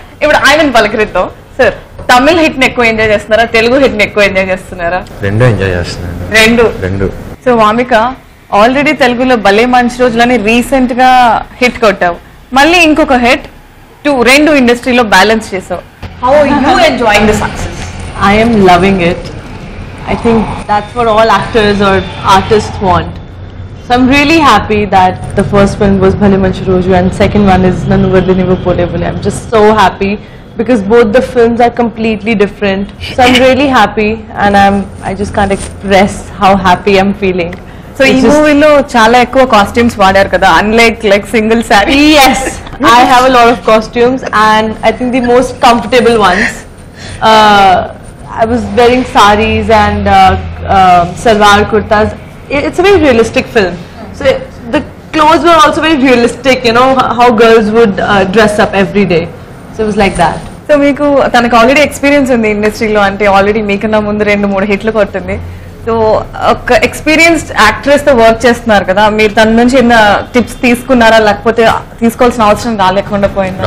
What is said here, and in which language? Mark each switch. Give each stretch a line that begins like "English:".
Telugu: ఇప్పుడు ఆయనను పలకరిద్దాం. సార్, తమిళ హిట్ ని ఎక్కువ ఎంజాయ్ చేస్తున్నారా, తెలుగు హిట్ ని ఎక్కువ ఎంజాయ్ చేస్తున్నారా? రెండు ఎంజాయ్ చేస్తున్నాను. రెండు. సో వామిక, ఆల్రెడీ తెలుగులో భలే మంచి రోజులని రీసెంట్ గా హిట్ కొట్టావు, మళ్ళీ ఇంకొక హిట్ రెండు ఇండస్ట్రీలో బ్యాలెన్స్ చేసావు.
English: How you enjoying the success? I am loving it. I think that's what all actors or artists want. So I'm really happy that the first one was Bhale Manchi Roju and second one is Nannu Vadli Nivu Pole Pole. I'm just so happy because both the films are completely different. So I'm really happy and I just can't express how happy I'm feeling.
Telugu: So ఈ మూవీలో చాలా ఎక్కువ costumes వాడారు కదా,
English: Unlike single sari. Yes, I have a lot of costumes and I think the most comfortable ones. I was wearing saris and salwar kurtas. It's a very realistic film. So the clothes were also very realistic, you know, how girls would dress up every day. So it was like that.
Telugu: So మీకు తనకు already experience ఉంది ఇండస్ట్రీలో, అంటే already మీకన్నా ముందు 2-3 హిట్లు కొట్టింది. So ఒక ఎక్స్పీరియన్స్డ్ యాక్ట్రెస్ తో వర్క్ చేస్తున్నారు కదా, మీరు తన నుంచి ఏమైనా టిప్స్ తీసుకున్నారా, లేకపోతే తీసుకోవాల్సిన అవసరం రాలేకుండా పోయిందా?